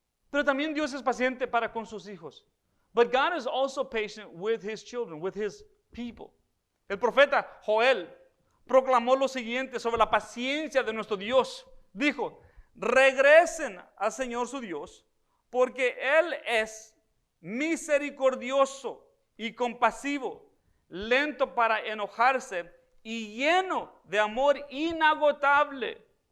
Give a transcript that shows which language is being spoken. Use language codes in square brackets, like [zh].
[es] Pero también Dios es paciente para con sus hijos. [en] But God is also patient with His children, with His people. [es] El profeta Joel proclamó lo siguiente sobre la paciencia de nuestro Dios. Dijo: regresen al Señor su Dios, porque Él es misericordioso y compasivo, lento para enojarse y lleno de amor inagotable.